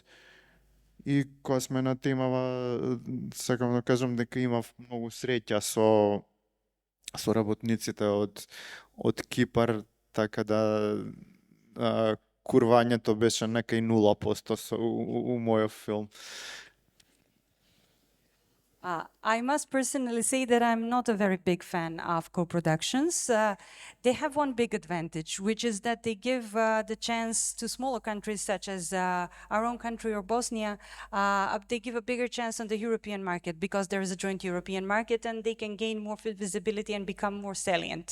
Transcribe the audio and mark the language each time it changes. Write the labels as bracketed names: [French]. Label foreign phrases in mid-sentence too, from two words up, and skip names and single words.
[Macedonian] И кога сме на темава, сакам да кажам дека имав многу среќа со работниците од Кипар, така да курвањето беше некај 0% у мојот филм. [English] I must personally say that I'm not a very big fan of co-productions. They have one big advantage, which is that they give the chance to smaller countries such as our own country or Bosnia, they give a bigger chance on the European market because there is a joint European market and they can gain more visibility and become more salient.